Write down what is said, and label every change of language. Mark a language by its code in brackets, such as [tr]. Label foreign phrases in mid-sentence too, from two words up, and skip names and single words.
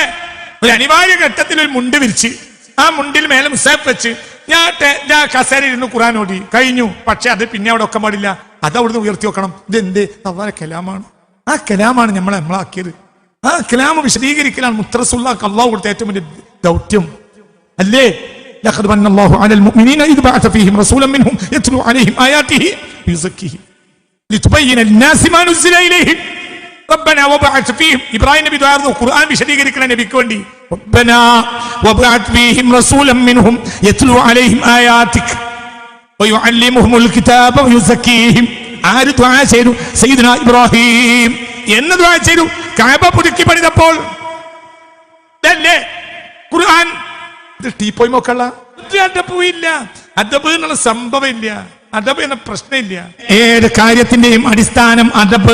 [ml] ഒരു അനിവാര്യ ഘട്ടത്തിൽ ഒരു മുണ്ട് വിരിച്ച് ആ മുണ്ടിൽ മേലെ മുസാഫ് വെച്ച് ഞാൻ കസേരയിൽ ഇരുന്ന് ഖുർആൻ ഓതി കഴിഞ്ഞു. പക്ഷെ അത് പിന്നെ അവിടെ വെക്കാൻ പാടില്ല. അത് അവിടുന്ന് ഉയർത്തി വെക്കണം. ഇതെന്ത്? അള്ളാഹുവിന്റെ കലാമാണ്. ആ കലാമാണ് നമ്മളാക്കിയത്. ആ കലാമ വിശദീകരിക്കലാണ് മുത്തറസുള്ളാഹ് അള്ളാഹു കൊടുത്ത ഏറ്റവും വലിയ ദൗത്യം അല്ലേ? [ar] لقد من الله على المؤمنين إذ بعث فيهم رسولا منهم يتلو عليهم آياته ويزكيهم لتبين للناس ما نزل إليهم ربنا وبعث فيهم. [ml] ഇബ്രാഹിം നബി ദുആർന്നു ഖുർആൻ വിശദീകരിക്കുന്ന നബിക്ക് വേണ്ടി. [ar] ربنا وبعث فيهم رسولا منهم يتلو عليهم آياتك ويعلمهم الكتاب ويزكيهم. [ml] ആര് ദുആ ചെയ്തു? സയ്യിദുനാ ഇബ്രാഹിം. എന്ന് ദുആ ചെയ്തു? കഅബ പുതുക്കി പണിതപ്പോൾ അല്ലേ ഖുർആൻ. ടീപ്പോയി നോക്കല്ല. അദബില്ല. അദബ് എന്നുള്ള സംഭവം ഇല്ല. അദബ് എന്ന പ്രശ്നമില്ല. ഏത് കാര്യത്തിന്റെയും അടിസ്ഥാനം അദബ്.